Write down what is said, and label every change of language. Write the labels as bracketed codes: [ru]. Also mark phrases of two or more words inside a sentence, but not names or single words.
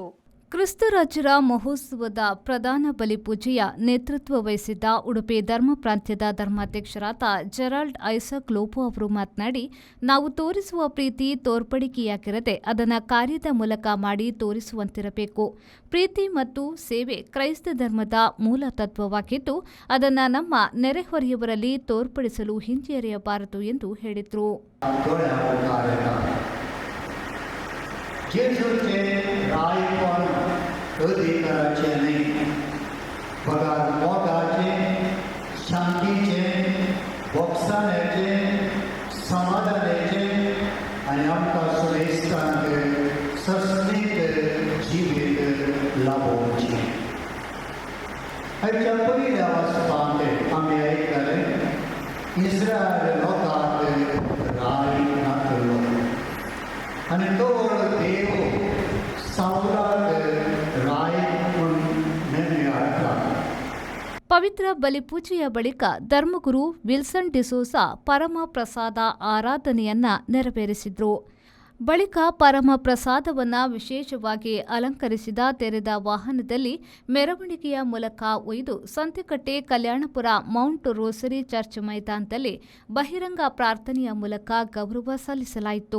[kn] ಕ್ರಿಸ್ತರಾಜರ ಮಹೋತ್ಸವದ ಪ್ರಧಾನ ಬಲಿಪೂಜೆಯ ನೇತೃತ್ವ ವಹಿಸಿದ್ದ ಉಡುಪಿ ಧರ್ಮ ಪ್ರಾಂತ್ಯದ ಧರ್ಮಾಧ್ಯಕ್ಷರಾದ ಜೆರಾಲ್ಡ್ ಐಸಕ್ ಲೋಪೋ ಅವರು ಮಾತನಾಡಿ, ನಾವು ತೋರಿಸುವ ಪ್ರೀತಿ ತೋರ್ಪಡಿಕೆಯಾಗಿರದೆ ಅದನ್ನು ಕಾರ್ಯದ ಮೂಲಕ ಮಾಡಿ ತೋರಿಸುವಂತಿರಬೇಕು. ಪ್ರೀತಿ ಮತ್ತು ಸೇವೆ ಕ್ರೈಸ್ತ ಧರ್ಮದ ಮೂಲ ತತ್ವವಾಗಿದ್ದು ಅದನ್ನು ನಮ್ಮ ನೆರೆಹೊರೆಯವರಲ್ಲಿ ತೋರ್ಪಡಿಸಲು ಹಿಂಜರಿಯಬಾರದು ಎಂದು ಹೇಳಿದರು. [kok] Jezu'चे रायपण कधी करायचे नाही. पगार मोगाचे, शांतीचे, भोगसाण्याचे, समाधानाचे आणि आमकां सुरेस्तांक सस्नीत जिवीत लाभोवचे. हाच्या पयल्या वचपाक आमी आयकले इस्रायल लोकांक राय नातलो आणि तो देव सावराक राय म्हणून नेमले हाडटा. [kn] ಪವಿತ್ರ ಬಲಿಪೂಜೆಯ ಬಳಿಕ ಧರ್ಮಗುರು ವಿಲ್ಸನ್ ಡಿಸೋಸಾ ಪರಮ ಪ್ರಸಾದ ಆರಾಧನೆಯನ್ನ ನೆರವೇರಿಸಿದ್ರು. ಬಳಿಕ ಪರಮ ಪ್ರಸಾದವನ್ನು ವಿಶೇಷವಾಗಿ ಅಲಂಕರಿಸಿದ ತೆರೆದ ವಾಹನದಲ್ಲಿ ಮೆರವಣಿಗೆಯ ಮೂಲಕ ಒಯ್ದು ಸಂತೆಕಟ್ಟೆ ಕಲ್ಯಾಣಪುರ ಮೌಂಟ್ ರೋಸರಿ ಚರ್ಚ್ ಮೈದಾನದಲ್ಲಿ ಬಹಿರಂಗ ಪ್ರಾರ್ಥನೆಯ ಮೂಲಕ ಗೌರವ ಸಲ್ಲಿಸಲಾಯಿತು.